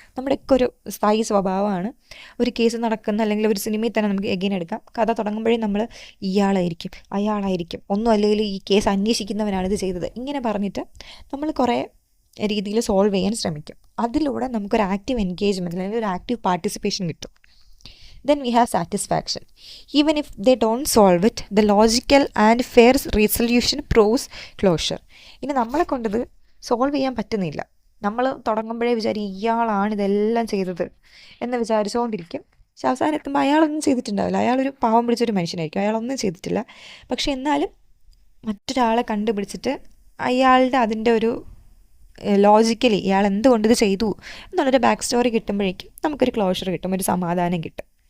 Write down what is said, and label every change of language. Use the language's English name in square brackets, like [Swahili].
[Malayalam] നമ്മുടെയൊക്കെ ഒരു സ്ഥായി സ്വഭാവമാണ്. ഒരു കേസ് നടക്കുന്ന അല്ലെങ്കിൽ ഒരു സിനിമയിൽ തന്നെ നമുക്ക് എഗെയിൻ എടുക്കാം. കഥ തുടങ്ങുമ്പോഴേ നമ്മൾ ഇയാളായിരിക്കും, അയാളായിരിക്കും, ഒന്നും അല്ലെങ്കിൽ ഈ കേസ് അന്വേഷിക്കുന്നവനാണ് ഇത് ചെയ്തത്, ഇങ്ങനെ പറഞ്ഞിട്ട് നമ്മൾ കുറേ രീതിയിൽ സോൾവ് ചെയ്യാൻ ശ്രമിക്കും. അതിലൂടെ നമുക്കൊരു ആക്റ്റീവ് എൻഗേജ്മെൻറ്റ് അല്ലെങ്കിൽ ഒരു ആക്റ്റീവ് പാർട്ടിസിപ്പേഷൻ കിട്ടും. [English] Then we have satisfaction. Even if they don't solve it, the logical and fair resolution proves closure. [Malayalam] ഇനി നമ്മളെ കൊണ്ടത് സോൾവ് ചെയ്യാൻ പറ്റുന്നില്ല. നമ്മൾ തുടങ്ങുമ്പോഴേ ഇയാളാണ് ഇതെല്ലാം ചെയ്തത് എന്ന് വിചാരിച്ചുകൊണ്ടിരിക്കും. പക്ഷെ അവസാനം എത്തുമ്പോൾ അയാളൊന്നും ചെയ്തിട്ടുണ്ടാവില്ല. അയാളൊരു പാവം പിടിച്ചൊരു മനുഷ്യനായിരിക്കും, അയാളൊന്നും ചെയ്തിട്ടില്ല. പക്ഷെ എന്നാലും മറ്റൊരാളെ കണ്ടുപിടിച്ചിട്ട് അയാളുടെ അതിൻ്റെ ഒരു ലോജിക്കലി ഇയാൾ എന്തുകൊണ്ട് ഇത് ചെയ്തു എന്നുള്ളൊരു ബാക്ക് സ്റ്റോറി കിട്ടുമ്പോഴേക്കും നമുക്കൊരു ക്ലോഷർ കിട്ടും, ഒരു സമാധാനം കിട്ടും.